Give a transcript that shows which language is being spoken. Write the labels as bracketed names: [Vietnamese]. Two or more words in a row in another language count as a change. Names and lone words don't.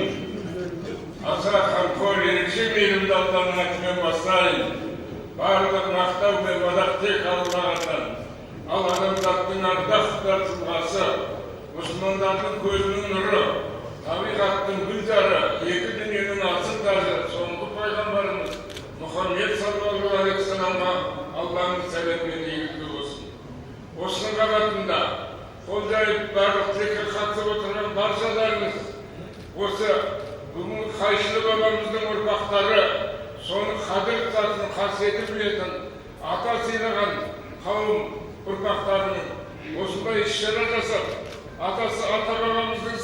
[Kazakh] Аса қамқор ерекше мейірімді Алланың атымен бастайын. Барлық мақтау мен мадақ тек Аллаһтан. Ал адамзаттың ардақтар тұлғасы, мұсылмандардың көзінің нұры, табиғаттың гүлзары, екі дүниенің асыл тажы, соңғы пайғамбарымыз Мұхаммед [Arabic] صلى الله عليه وسلم [Kazakh] Алланың сәлемі мен игілігі болсын. Осының қабатында қол жайып барлық текке қатысып отырған баршаларыңыз, осы бүгінгі Қайшылы бабамыздың ұрпақтары, соның қадір сатын қасиетін білетін, ата сыйлаған қауым ұрпақтарының осындай іс-шара жасап, ата бабамыздың